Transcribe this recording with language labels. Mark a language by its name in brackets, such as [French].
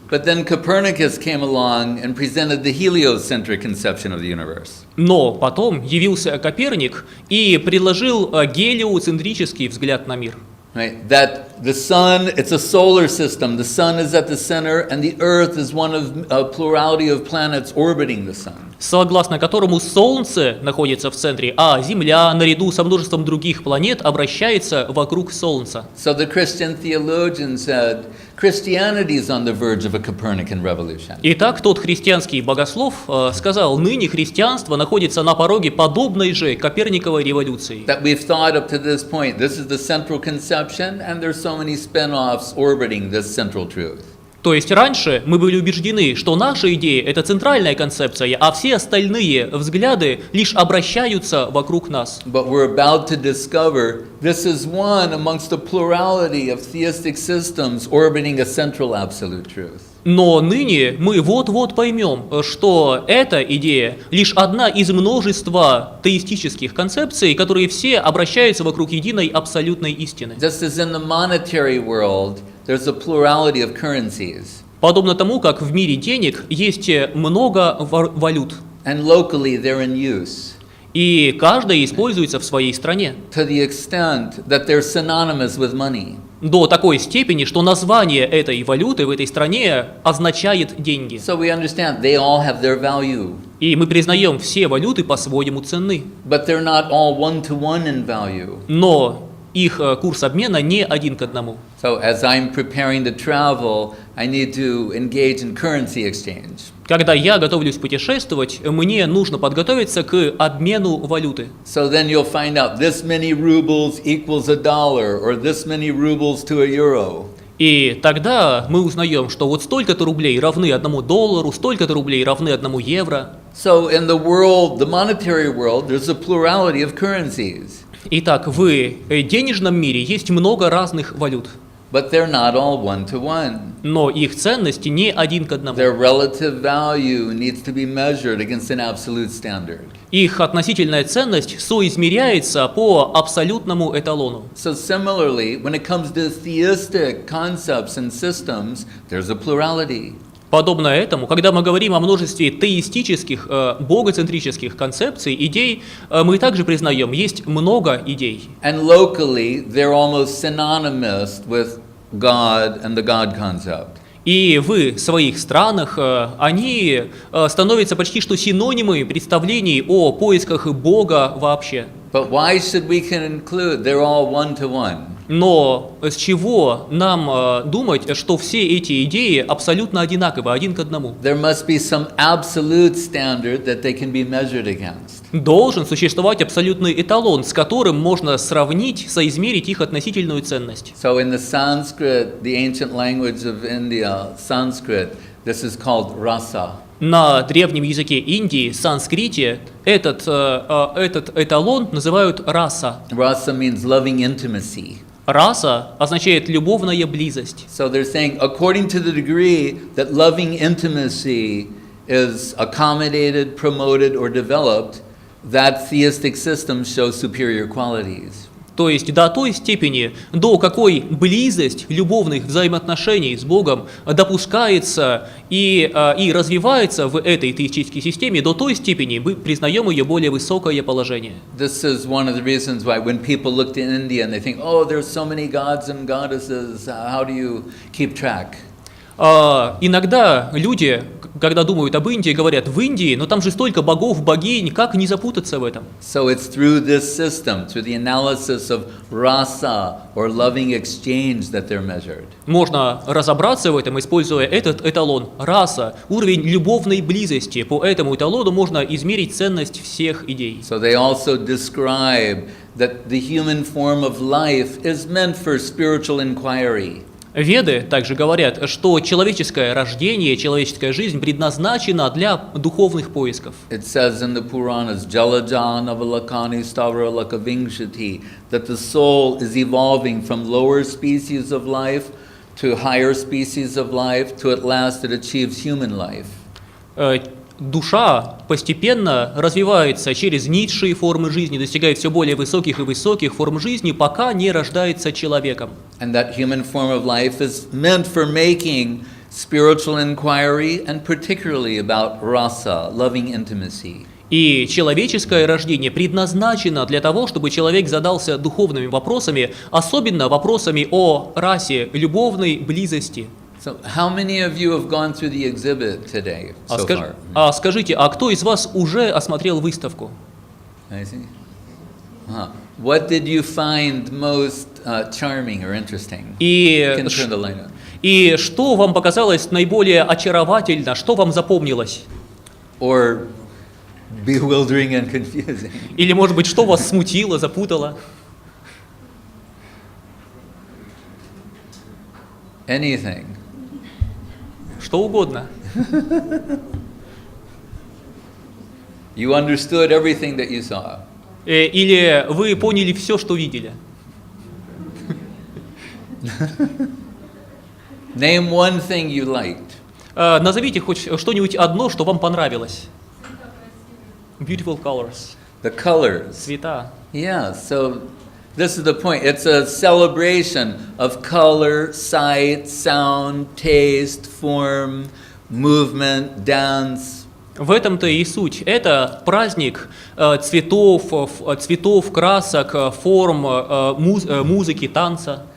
[English] But then Copernicus came along and presented the heliocentric conception of the universe. [Russian] Но потом явился Коперник и предложил гелиоцентрический взгляд на мир. [English] Right? That the sun, it's a solar system. The sun is at the center, and the earth is one of a plurality of planets orbiting the sun. [Russian] Согласно которому Солнце находится в центре, а Земля, наряду со множеством других планет, обращается вокруг Солнца. [English] So the Christian theologian said, Christianity is on the verge of a Copernican revolution. [Russian] Итак, тот христианский богослов сказал, ныне христианство находится на пороге подобной же Коперниковой революции. [English] That we've thought up to this point, this is the central conception, and there's so many spin-offs orbiting this central truth. [Russian] То есть раньше мы были убеждены, что наша идея – это центральная концепция, а все остальные взгляды лишь обращаются вокруг нас. [English] But we're about to discover this is one amongst a plurality of theistic systems orbiting a central absolute truth. [Russian] Но ныне мы вот-вот поймем, что эта идея лишь одна из множества теистических концепций, которые все обращаются вокруг единой абсолютной истины. [English] Just as in the monetary world, there's a plurality of currencies. [Russian] Подобно тому, как в мире денег есть много валют. [English] And locally they're in use. [Russian] И каждая используется в своей стране. [English] To the extent that they're synonymous with money. [Russian] До такой степени, что название этой валюты в этой стране означает деньги. [English] So we understand they all have their value. [Russian] И мы признаем, все валюты по-своему ценны. [English] But they're not all one-to-one in value. [Russian] Но их курс обмена не один к одному. [English] So as I'm preparing to travel, I need to engage in currency exchange. [Russian] Когда я готовлюсь путешествовать, мне нужно подготовиться к обмену валюты. [English] So then you'll find out this many rubles equals $1, or this many rubles to a euro. [Russian] И тогда мы узнаем, что вот столько-то рублей равны $1, столько-то рублей равны 1 евро. [English] So in the world, the monetary world, there's a plurality of currencies. [Russian] Итак, в денежном мире есть много разных валют, [English] But they're not all one-to-one. [Russian] но их ценности не один к одному. [English] Their relative value needs to be measured against an absolute standard. [Russian] Их относительная ценность соизмеряется по абсолютному эталону. [English] So similarly, when it comes to theistic concepts and systems, there's a plurality. [Russian] Подобно этому, когда мы говорим о множестве теистических, богоцентрических концепций, идей, мы также признаем, есть много идей. [English] And locally, they're almost synonymous with God and the God concept. [Russian] И в своих странах они становятся почти что синонимами представлений о поисках Бога вообще. [English] But why should we conclude they're all one-to-one? [Russian] Но с чего нам думать, что все эти идеи абсолютно одинаковы, один к одному? [English] There must be some absolute standard that they can be measured against. [Russian] Должен существовать абсолютный эталон, с которым можно сравнить, соизмерить их относительную ценность. [English] So in the Sanskrit, the ancient language of India, Sanskrit, this is called rasa. [Russian] На древнем языке Индии, санскрите, этот эталон называют раса. [English] Rasa means loving intimacy. [Russian] Раса означает любовная близость. [English] So they're saying, according to the degree that loving intimacy is accommodated, promoted, or developed, that theistic system shows superior qualities. [Russian] То есть до той степени, до какой близость любовных взаимоотношений с Богом допускается и развивается в этой теистической системе, до той степени мы признаем ее более высокое положение. [English] This is one of the reasons why when people look to India and they think, oh, there's so many gods and goddesses, how do you keep track? [Russian] Иногда люди, когда думают об Индии, говорят, в Индии, но там же столько богов, богинь, как не запутаться в этом? [English] So it's through this system, through the analysis of rasa or loving exchange that they're measured. [Russian] Можно разобраться в этом, используя этот эталон, раса, уровень любовной близости. По этому эталону можно измерить ценность всех идей. [English] So they also describe that the human form of life is meant for spiritual inquiry. [Russian] Веды также говорят, что человеческое рождение, человеческая жизнь предназначена для духовных поисков. [English] It says in the Puranas, [Sanskrit] Jalajan avalakani stavara lakavingshati, [English] that the soul is evolving from lower species of life to higher species of life, to at last it achieves human life. [Russian] Душа постепенно развивается через низшие формы жизни, достигает все более высоких и высоких форм жизни, пока не рождается человеком. [English] And that human form of life is meant for making spiritual inquiry and particularly about rasa, loving intimacy. [Russian] И человеческое рождение предназначено для того, чтобы человек задался духовными вопросами, особенно вопросами о расе, любовной близости. [English] So how many of you have gone through the exhibit today so far? [Russian] Скажите, а кто из вас уже осмотрел выставку? [English] I see. What did you find most charming or interesting? You can turn the light on. [Russian] И что вам показалось наиболее очаровательно, что вам запомнилось? [English] Or bewildering and confusing? [Russian] Или, может быть, что вас смутило, запутало? [English] Anything. [Russian] Что угодно. [English] You understood everything that you saw. [Russian] Или вы поняли все, что видели? [English] Name one thing you liked. [Russian] Назовите хоть что-нибудь одно, что вам понравилось. [English] Beautiful colors. The colors. [Russian] Цвета. [English] Yeah, so this is the point. It's a celebration of color, sight, sound, taste, form, movement, dance. [Russian] В этом-то и суть. Это праздник цветов, красок, форм, музыки, танца.